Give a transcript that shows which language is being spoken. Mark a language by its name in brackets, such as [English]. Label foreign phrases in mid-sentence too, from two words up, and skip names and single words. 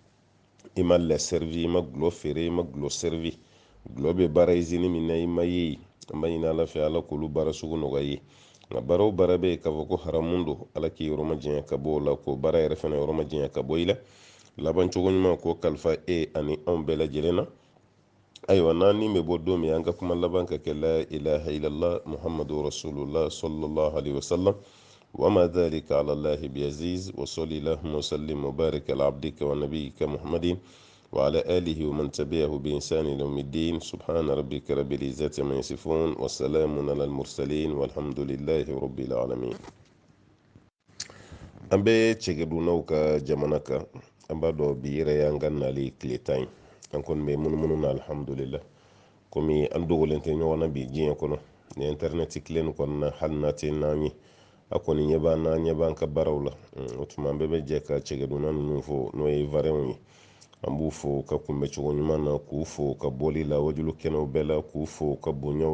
[Bambara] i ma lɛ servi i ma gulɔ feere i ma gulɔ servi gulɔ bɛ baara izini min na i ma ye an b'a ɲini ala fɛ ala k'olu baara sugu nɔgɔya ye nka baara o baara bɛ yen k'a fɔ ko haramu don ala k'i yɔrɔ ma janya ka bɔ o la k'o baara yɛrɛ fana yɔrɔ ma janya ka bɔ i la laban cogo ɲuman k'o kalifa e ani anw bɛɛ lajɛlen na ayiwa n'an ni bɛ bɔ don min an ka kuma laban ka kɛ [Arabic] لا إله إلا الله محمد رسول الله صلى الله عليه وسلم وما ذلك على الله بعزيز وصلي اللهم وسلم وبارك على عبدك ونبيك محمد وعلى آله ومن تبعه بإنسان يوم الدين سبحان ربك رب العزة ما يصفون والسلام على المرسلين والحمد لله رب العالمين. [Bambara] an bɛ cɛkɛdunaw ka jamana kan an b'a dɔn bi yɛrɛ y'an ka nali tile 10 an kɔni bɛ munumunu na alhamdulillah komi an dogolen tɛ ɲɔgɔn na bi diɲɛ kɔnɔ ni internet tilen kɔnɔna hali n'a tɛ n'an ye a kɔni ɲɛ b'an ka baaraw la o tuma an bɛɛ bɛ jɛ ka cɛkɛduna ninnu fo n'o ye varɛnw ye an b'u fo ka kunbɛ cogo ɲuman na k'u fo ka bɔli la wajulu kɛnɛw bɛɛ la k'u fo ka bonyaw